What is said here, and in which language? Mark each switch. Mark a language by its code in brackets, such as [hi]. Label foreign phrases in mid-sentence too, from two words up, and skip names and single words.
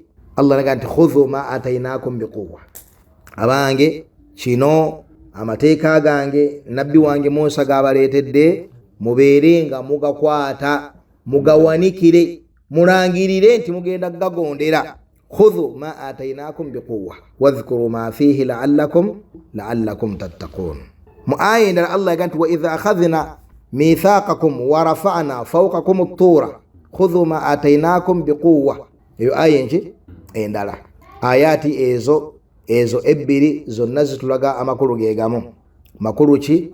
[lg] Allah naga nti [ar] خذوا ما آتيناكم بقوة, [lg] abange kino amateeka gange nabbi wange Musa gabaleetedde mubeere nga mugakwata, mugawanikire, mulangirire nti mugenda gagondera. [ar] خذوا ما آتيناكم بقوة واذكروا ما فيه لعلكم تتقون. [lg] mu aya endala Allah yaga nti [ar] وإذ أخذنا ميثاقكم ورفعنا فوقكم الطور خذوا ما آتيناكم بقوة. [lg] eyo aya enki endala. ayati ezo ebbiri zonna zitulaga amakulu gegamu. makulu ki?